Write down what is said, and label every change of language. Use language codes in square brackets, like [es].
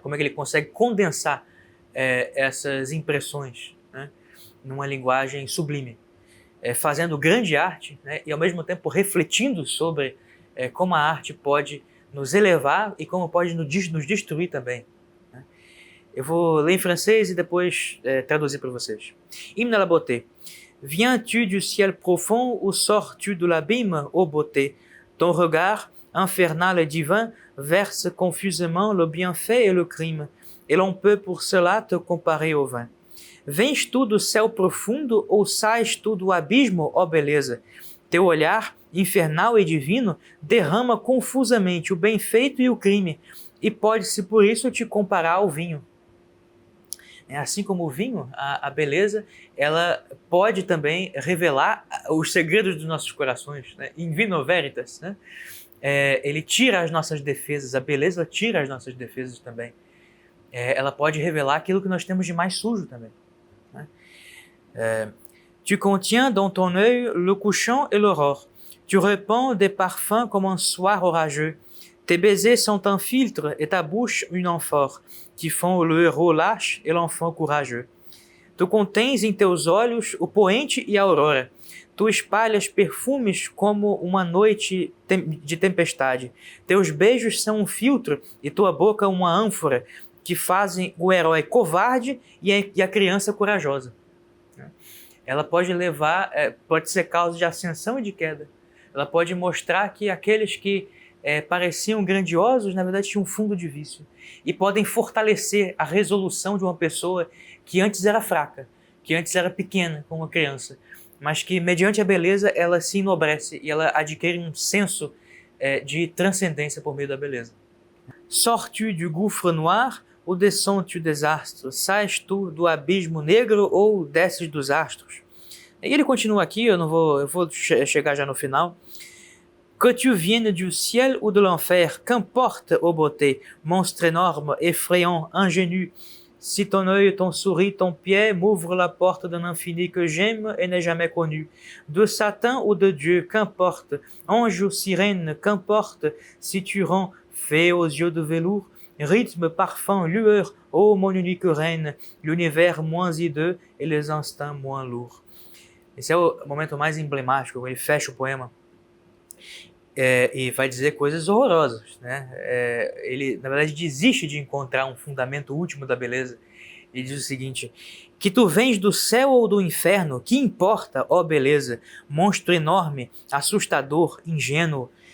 [pt] Como é que ele consegue condensar essas impressões, né, numa linguagem sublime, fazendo grande arte, né, e ao mesmo tempo refletindo sobre como a arte pode nos elevar e como pode nos destruir também. Né? Eu vou ler em francês e depois traduzir para vocês. [fr] Hymne à la beauté. Viens-tu du ciel profond ou sors-tu de l'abîme, ô beauté? Ton regard, infernal et divin, verse confusément le bienfait et le crime, et l'on peut pour cela te comparer au vin. [pt] Vens tu do céu profundo ou sais tu do abismo, ó beleza? Teu olhar, infernal e divino, derrama confusamente o bem feito e o crime, e pode-se por isso te comparar ao vinho. Assim como o vinho, a beleza, ela pode também revelar os segredos dos nossos corações, né? [la] In vino veritas, [pt] né? Ele tira as nossas defesas, a beleza tira as nossas defesas também. Ela pode revelar aquilo que nós temos de mais sujo também. Né? [fr] Tu contiens dans ton œil le couchant et l'aurore. Tu répands des parfums comme un soir orageux. Tes baisers sont un filtre et ta bouche une amphore, qui font le héros lâche et l'enfant courageux. [pt] Tu contens em teus olhos o poente e a aurora. Tu espalhas perfumes como uma noite de tempestade. Teus beijos são um filtro e tua boca uma ânfora, que fazem o herói covarde e a criança corajosa. Ela pode levar, pode ser causa de ascensão e de queda. Ela pode mostrar que aqueles que pareciam grandiosos, na verdade tinham um fundo de vício. E podem fortalecer a resolução de uma pessoa que antes era fraca, que antes era pequena, como uma criança, mas que, mediante a beleza, ela se enobrece e ela adquire um senso de transcendência por meio da beleza. [fr] Sors-tu du gouffre noir ou descends-tu des astres? [pt] Sais tu do abismo negro ou desces dos astros? E ele continua aqui, eu vou chegar já no final. [fr] Que tu viennes du ciel ou de l'enfer, qu'importe, ô beauté, monstre énorme, effrayant, ingénu. Si ton œil, ton souris, ton pied m'ouvre la porte d'un infini que j'aime et n'ai jamais connu. De Satan ou de Dieu, qu'importe. Ange ou sirène, qu'importe. Si tu rends, fée aux yeux de velours, rythme, parfum, lueur, ô mon unique reine, l'univers moins hideux et les instincts moins lourds. [pt] Esse é o momento mais emblemático, ele fecha o poema. E vai dizer coisas horrorosas, né? Ele, na verdade, desiste de encontrar um fundamento último da beleza. Ele diz o seguinte: que tu vens do céu ou do inferno, que importa, ó beleza, monstro enorme, assustador, ingênuo.